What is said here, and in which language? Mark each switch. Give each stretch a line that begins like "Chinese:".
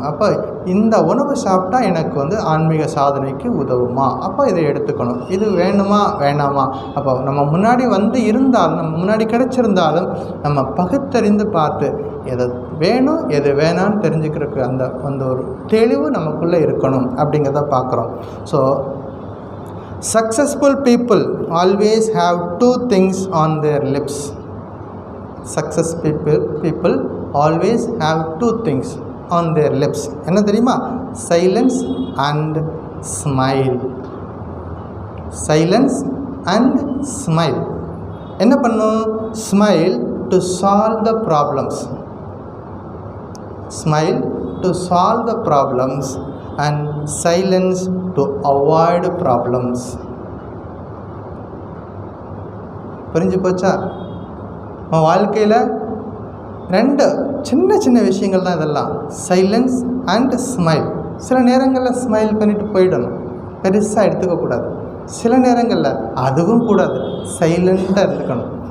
Tamil: அப்போ இந்த உணவு சாப்பிட்டா எனக்கு ஆன்மீக சாதனைக்கு உதவுமா, அப்போ இதை எடுத்துக்கணும். இது வேணுமா வேணாமா, அப்போ நம்ம முன்னாடி இருந்தாலும் நம்ம முன்னாடி கிடைச்சிருந்தாலும் நம்ம பகுத்தறிந்து பார்த்து எதை வேணும் எது வேணான்னு தெரிஞ்சுக்கிறதுக்கு அந்த ஒரு தெளிவு நமக்குள்ளே இருக்கணும் அப்படிங்கிறத பார்க்குறோம்.
English: So successful people always have 2 things on their lips. Successful people always have 2 things on their lips.
Tamil: என்ன தெரியுமா?
English: Silence and smile. Silence and smile.
Tamil: என்ன பண்ணும்?
English: Smile to solve the problems. Smile to solve the problems and silence to avoid problems.
Tamil: புரிஞ்சு போச்சா? வாழ்க்கையில் 2 சின்ன சின்ன விஷயங்கள் தான் இதெல்லாம்,
English: Silence and smile.
Tamil: சில நேரங்களில் ஸ்மைல் பண்ணிட்டு போயிடணும், பெருசாக எடுத்துக்கக்கூடாது. சில நேரங்களில் அதுவும் கூடாது, சைலண்ட்டாக இருந்துக்கணும்.